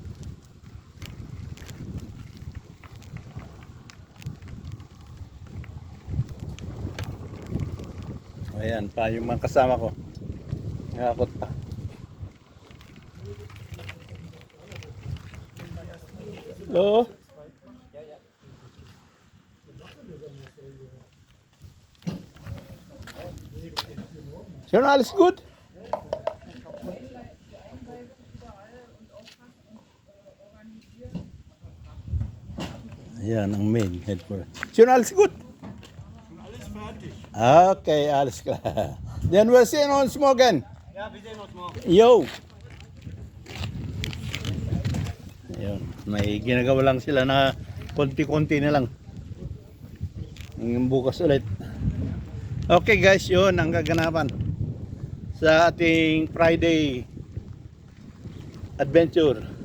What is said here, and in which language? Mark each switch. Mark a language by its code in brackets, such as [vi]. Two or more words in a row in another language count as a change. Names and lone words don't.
[tl] Ayan pa yung mga kasama ko. Nakakot pa. Hello? [de] Schon alles gut? [tl] Ayan ang [en] main headquarters. [de] Schon alles gut? Alles fertig. Okay, alles klar. [en] Then we'll see [de] uns morgen. Ja, wir sehen uns morgen. Yo! [tl] Ayun, may ginagawa lang sila na konti-konti na lang. Hanggang bukas ulit. [en] Okay guys, [tl] yun ang kaganapan sa ating [en] Friday adventure.